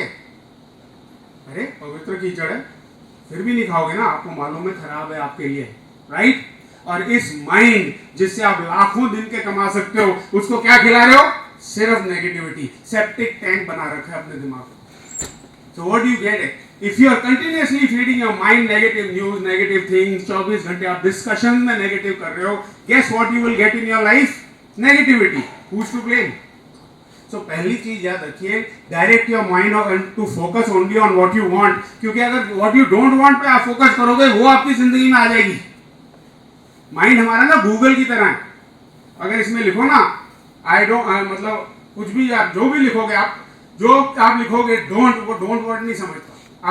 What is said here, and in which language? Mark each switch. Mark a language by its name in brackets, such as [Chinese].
[Hindi] अरे पवित्र कीचड़ है, फिर भी नहीं खाओगे ना, आपको मालूम है खराब है आपके लिए, राइट? और इस माइंड जिससे आप लाखों दिन के कमा सकते हो, उसको क्या खिला रहे हो? सिर्फ नेगेटिविटी। सेप्टिक टैंक बना रखा है अपने दिमाग को। [English] So what do you get it? If you are continuously feeding your mind negative news, negative things, [Hindi] 24 घंटे आप डिस्कशन में नेगेटिव कर रहे हो, [English] guess what you will get in your life? Negativity. Who's to blame? So [Hindi] पहली चीज याद रखिए, [English] Direct your mind to focus only on what you want. [Hindi] क्योंकि अगर [English] what you don't want [Hindi] पे आप फोकस करोगे, वो आपकी जिंदगी में आ जाएगी। माइंड हमारा ना गूगल की तरह है। अगर इसमें लिखो ना आई डोंट, मतलब कुछ भी आप जो भी लिखोगे, आप जो आप लिखोगे डोंट, वो डोंट वर्ड नहीं समझता।